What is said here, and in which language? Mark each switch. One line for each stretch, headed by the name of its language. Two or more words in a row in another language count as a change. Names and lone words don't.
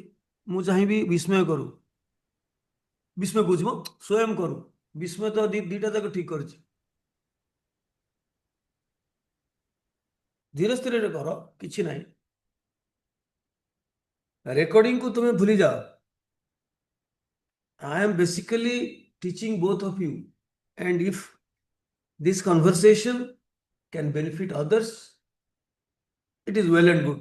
Odia: ମୁଁ ଚାହିଁବି ବିସ୍ମୟ କରୁ। ବିସ୍ମୟ କହୁଛି ମ, ସ୍ୱୟଂ କରୁ। ବିସ୍ମୟ ତ ଦିଟା ଯାକ ଠିକ କରିଛି। ଧୀର ସ୍ଥିରରେ କର, କିଛି ନାହିଁ। ରେକର୍ଡିଂକୁ ତୁମେ ଭୁଲି ଯାଅ।
English: I am basically teaching both of you, and if this conversation can benefit others, it is well and good.